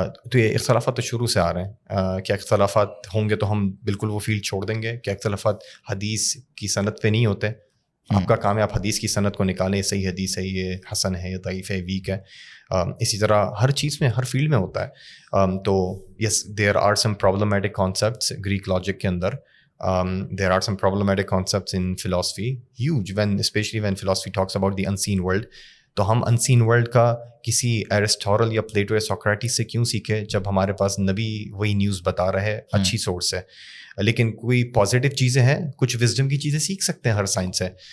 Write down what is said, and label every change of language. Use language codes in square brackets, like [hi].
[ur] تو یہ اختلافات تو شروع سے آ رہے ہیں. کیا اختلافات ہوں گے تو ہم بالکل وہ فیلڈ چھوڑ دیں گے؟ کیا اختلافات حدیث کی سند پہ نہیں ہوتے؟ آپ کا کام ہے آپ حدیث کی سند کو نکالیں, صحیح حدیث ہے, یہ حسن ہے, یہ ضعیف ہے, ویک ہے. اسی طرح ہر چیز میں, ہر فیلڈ میں ہوتا ہے. [en] تو yes, there are some problematic concepts Greek logic [ur] کے اندر. [en] There are some problematic concepts in philosophy, huge, especially when philosophy talks about the unseen world. [ur] تو ہم [en] unseen world [ur] کا کسی ایرسٹورل یا پلیٹو یا سوکریٹس سے کیوں سیکھے جب ہمارے پاس نبی وہی نیوز بتا رہا ہے, اچھی سورس ہے. لیکن کوئی پازیٹیو چیزیں ہیں, کچھ وزڈم کی چیزیں سیکھ سکتے ہیں ہر سائنس سے.